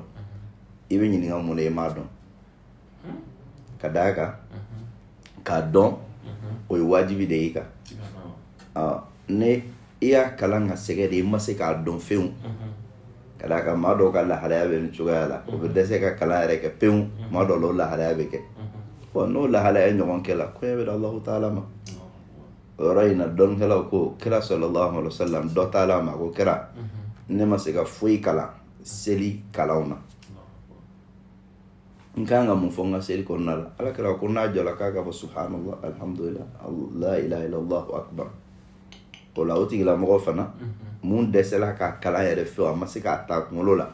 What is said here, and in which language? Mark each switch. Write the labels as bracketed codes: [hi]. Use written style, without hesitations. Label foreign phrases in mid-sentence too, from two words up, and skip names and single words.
[bm] i bɛ ɲininka mun na i m'a dɔn ka d'a kan k'a dɔn o ye wajibi de y'i kan ni i y'a kalan ka sɛgɛ de i ma se k'a dɔn fewu ka d'a kan maa dɔw ka lahalaya bɛ nin cogoya la o bɛ dɛsɛ ka kalan yɛrɛ kɛ pewu maa dɔw la o lahalaya bɛ kɛ n'o lahalaya ɲɔgɔn kɛ la kɔɲɔ bɛ da [ar] الله تعالى [bm] ma o yɔrɔ in na dɔnnikɛlaw ko kira [ar] صلى الله عليه وسلم [bm] dɔ taala ma ko kira ne ma se ka foyi kalan seli kalanw na n kan ka mun fɔ n ka seli kɔnɔna la ala kira ko n'a jɔla k'a ka fɔ [ar] سبحان الله الحمد لله لا إله إلا الله أكبر [bm] o la o tigilamɔgɔ fana mun dɛsɛla k'a kalan yɛrɛ fewu a ma se k'a ta kunkolo la